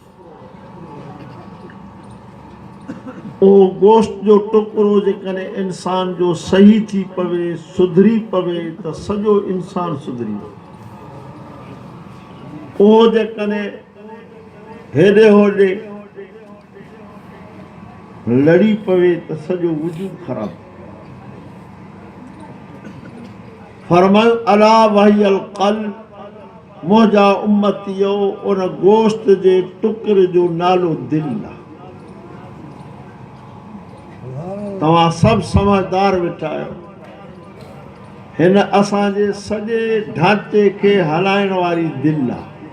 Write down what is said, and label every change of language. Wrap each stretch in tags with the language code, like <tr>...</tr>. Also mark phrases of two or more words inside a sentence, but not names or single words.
<sd>उहो गोश्त जो टुकड़ो जेकॾहिं इंसान जो सही थी पवे, सुधरी पवे त सॼो इंसान सुधरी पवे। उहो जेकॾहिं हेॾे होॾे लड़ी पवे त सॼो वजूद ख़राब।</sd> <ar>फरमायो ألا وهي القلب,</ar> <sd>मुंहिंजा उम्मतियो उन गोश्त जे टुकड़े जो नालो दिलि आहे। तव्हां सभु समझदार वेठा आहियो। हिन असांजे सॼे ढांचे खे हलाइण वारी दिलि आहे।</sd>